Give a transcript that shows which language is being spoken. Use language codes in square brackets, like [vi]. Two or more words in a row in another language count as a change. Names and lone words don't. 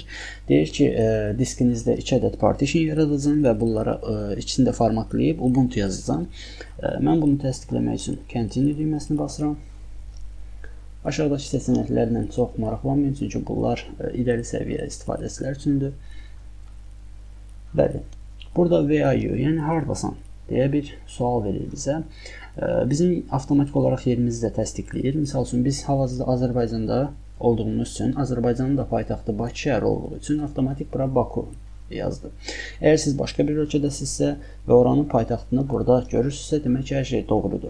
[az] Deyir ki, diskinizdə 2 ədəd partition yaradacağım və bunlara içində formatlayıb Ubuntu yazacağım. Mən bunu təsdiqləmək üçün Continue düyməsini basıram. Aşağıdakı seçənəklərlə çox maraqlanmayın, çünki bunlar irəli səviyyə istifadəçilər üçündür. Bəli. Burada [en] where are you, [az] yəni hardasan deyə bir sual verir bizə. Bizim avtomatik olaraq yerimizi də təsdiqləyir. Misal üçün biz hal-hazırda Azərbaycanda olduğumuz üçün, Azərbaycanın da paytaxtı Bakı şəhəri olduğu üçün avtomatik bura Baku yazdı. Əgər siz başqa bir ölkədəsinizsə və oranın paytaxtını burada görürsünüzsə, demək ki, hər şey doğrudur.